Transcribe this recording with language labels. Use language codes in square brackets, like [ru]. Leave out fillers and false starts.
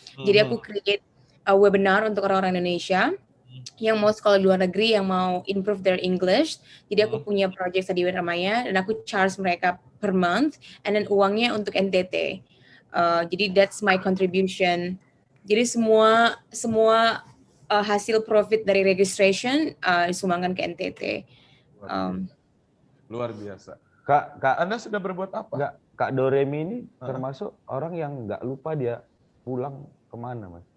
[id] Jadi aku [en] create a webinar [id] untuk orang-orang Indonesia yang mau sekolah di luar negeri, yang mau [en] improve their English. [id] Jadi aku punya project Study with Armaya dan aku charge mereka per month, [en] and then [id] uangnya untuk NTT. [en] Jadi that's my contribution. [id] Jadi semua hasil profit dari registration disumbangkan ke NTT. Luar biasa. Kak, Anda sudah berbuat apa? Enggak, Kak Doremi ini termasuk orang yang nggak lupa dia pulang kemana, Mas.